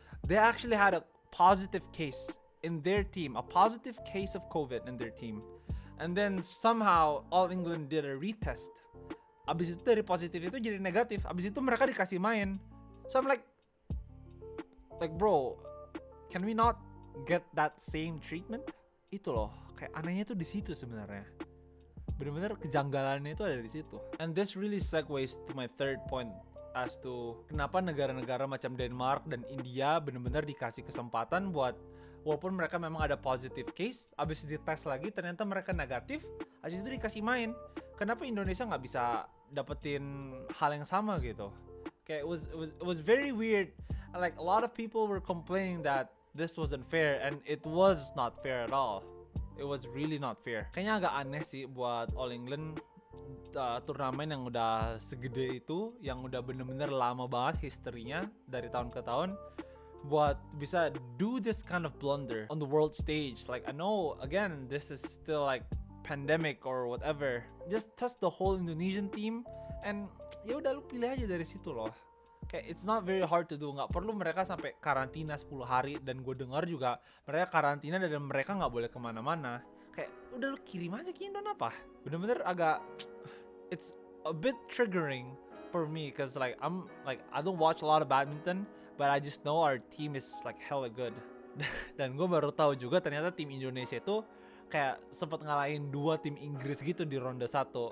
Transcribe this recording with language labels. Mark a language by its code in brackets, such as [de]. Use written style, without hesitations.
[en] They actually had a positive case in their team, a positive case of COVID in their team. And then somehow All England did a retest. [id] Abis itu dari positif itu jadi negatif. Abis itu mereka dikasih main. [en] So I'm like bro, can we not get that same treatment? [id] Itu loh, kayak anehnya tuh di situ sebenarnya. Bener-bener kejanggalannya itu ada di situ. [en] And this really segues to my third point as to [id] kenapa negara-negara macam Denmark dan India bener-bener dikasih kesempatan buat, walaupun mereka memang ada positive case, abis dites lagi ternyata mereka negatif, abis itu dikasih main. Kenapa Indonesia nggak bisa dapetin hal yang sama gitu? [en] Kayak it was very weird. Like a lot of people were complaining that this wasn't fair, and it was not fair at all. It was really not fair. [id] Kayaknya agak aneh sih buat All England, turnamen yang udah segede itu, yang udah bener-bener lama banget historinya dari tahun ke tahun, buat bisa [en] do this kind of blunder on the world stage. Like I know again this is still like pandemic or whatever. Just test the whole Indonesian team and [id] ya udah lu pilih aja dari situ loh. Kayak [en] it's not very hard to do, [id] nggak perlu mereka sampai karantina 10 hari, dan gue dengar juga mereka karantina dan mereka nggak boleh kemana-mana. Kayak udah lu kirim aja ke Indon apa? Bener-bener agak, [en] it's a bit triggering for me cause like I don't watch a lot of badminton, but I just know our team is like hella good. [id] Dan gue baru tahu juga ternyata tim Indonesia itu kayak sempat ngalahin 2 tim Inggris gitu di ronde 1.